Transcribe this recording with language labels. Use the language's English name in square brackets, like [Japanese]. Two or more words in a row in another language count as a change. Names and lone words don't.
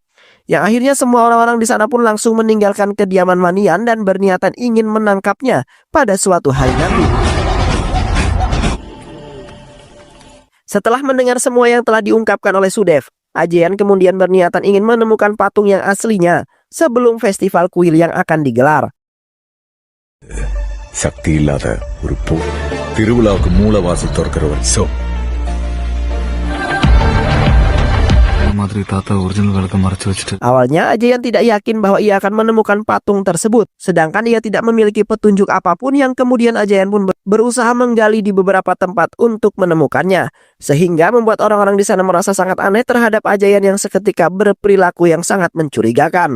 [Indonesian] Yang akhirnya semua orang-orang di sana pun langsung meninggalkan kediaman Manian dan berniatan ingin menangkapnya pada suatu hari nanti. Setelah mendengar semua yang telah diungkapkan oleh Sudev, Ajayan kemudian berniatan ingin menemukan patung yang aslinya sebelum festival kuil yang akan digelar. [Tamil] சக்தி இல்லாத ஒரு திருவிழாவுக்கு மூலவாசல் திறக்கிறவன் [Indonesian] Awalnya Ajayan tidak yakin bahwa ia akan menemukan patung tersebut, sedangkan ia tidak memiliki petunjuk apapun, yang kemudian Ajayan pun berusaha menggali di beberapa tempat untuk menemukannya, sehingga membuat orang-orang di sana merasa sangat aneh terhadap Ajayan yang seketika berperilaku yang sangat mencurigakan.